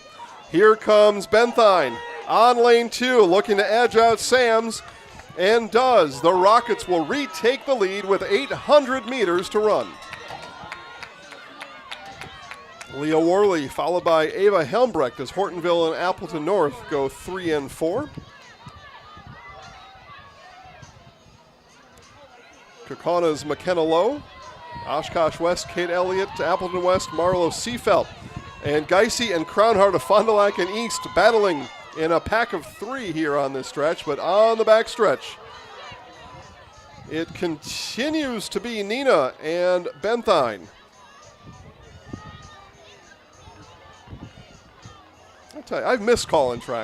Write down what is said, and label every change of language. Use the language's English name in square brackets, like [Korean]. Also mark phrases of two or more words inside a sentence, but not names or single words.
[English] Here comes Benthine on lane 2, looking to edge out Sams, and does. The Rockets will retake the lead with 800 meters to run. Leah Worley followed by Ava Helmbrecht as Hortonville and Appleton North go 3 and 4. Kaukauna's McKenna Lowe. Oshkosh West, Kate Elliott. Appleton West, Marlo Seafelt. And Geisy and Crownhart of Fond du Lac and East battling in a pack of 3 here on this stretch, but on the back stretch, it continues to be Neenah and Benthine. I'll tell you, I've missed calling track.